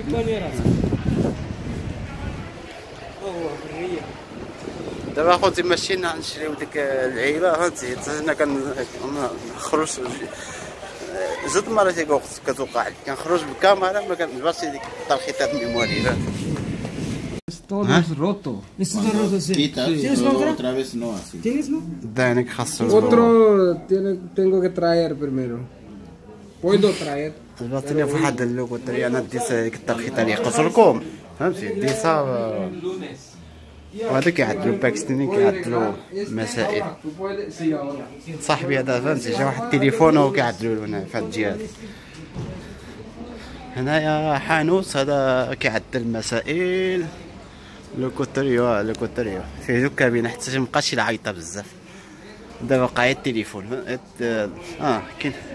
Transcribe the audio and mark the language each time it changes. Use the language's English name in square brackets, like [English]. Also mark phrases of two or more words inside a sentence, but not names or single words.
[Arabic] تيباني راسك. هو حريه. دابا اخوتي مشينا نشريو ديك العيبه فهمتي حنا كنخرج زوج مرات كتوقع لي كنخرج بالكاميرا ما كنجبرش ديك التلخيطات الميموري فهمتي. [Spanish] roto. Esto está roto, sí. ¿Tienes Otra vez no así. ¿Tienes no? [Arabic] دانك خاصو [Spanish] Otro tengo que traer primero. Puedo traer. [Arabic] عطيني في واحد اللوكوتري انا ديت ديك التلخيطه اللي قلت لكم فهمتي ديتها وهذا كيعدلو باكستاني كيعدلو مسائل. صاحبي هذا فهمتي جا واحد التليفون وهو كيعدلو هنا في هاد الجهه هنايا حانوت هذا كيعدل مسائل لوكوتريو فيه دوك كابينه حتى مابقاش يعيط بزاف دابا بقى غير التليفون كاين